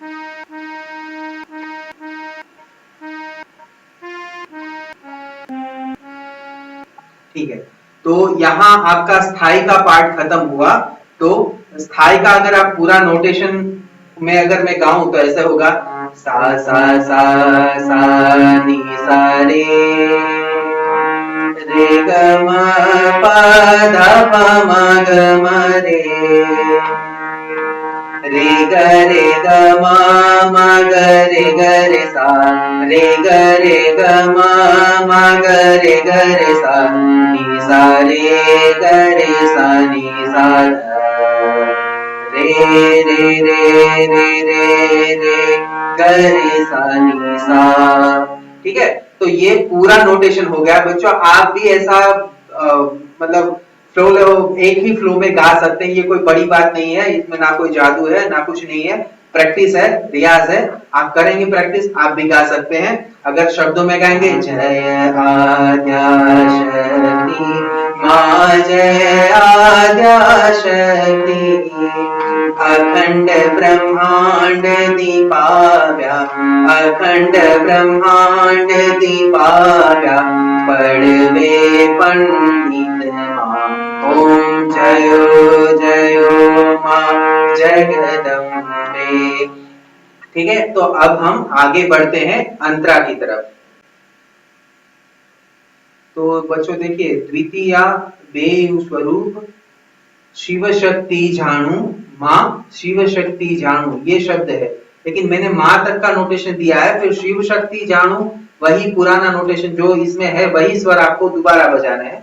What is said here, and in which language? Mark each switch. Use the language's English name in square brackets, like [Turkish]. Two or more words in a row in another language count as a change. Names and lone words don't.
[Hindi] ठीक है, तो यहाँ आपका स्थाई का पार्ट खत्म हुआ। तो स्थाई का अगर आप पूरा नोटेशन में अगर मैं गाऊं तो ऐसे होगा सा सा सा सा नी सा रे रे ग म प ध प म ग म रे ग म ग रे सा रे ग म ग रे सा नी सा रे सा नी सा रे रे रे रे रे रे ग रे सा नी सा, ठीक है। तो ये पूरा नोटेशन हो गया बच्चों। आप भी ऐसा मतलब फ्लो एक ही फ्लो में गा सकते हैं, ये कोई बड़ी बात नहीं है, इसमें ना कोई जादू है ना कुछ नहीं है, प्रैक्टिस है, रियाज है। आप करेंगे प्रैक्टिस आप भी गा सकते हैं। अगर शब्दों में गाएंगे [Gujarati] જય આદ્યા શક્તિ માં જય આદ્યા શક્તિ અખંડ બ્રહ્માંડ દીપાવ્યા અખંડ બ્રહ્માંડ દીપાવ્યા પઢવે પંડિત માં ઓમ જયો જયો માં જગદંબે। [Hindi] ठीक है, तो अब हम आगे बढ़ते हैं अंतरा की तरफ। तो बच्चों देखिए [Gujarati] દ્વિતીય બેયુ સ્વરૂપ શિવ શક્તિ જાણુ માં શિવ શક્તિ જાણુ [Hindi] ये शब्द है, लेकिन मैंने माँ तक का नोटेशन दिया है, फिर [Gujarati] શિવ શક્તિ જાણુ [Hindi] वही पुराना नोटेशन जो इसमें है वही स्वर आपको दोबारा बजाना है।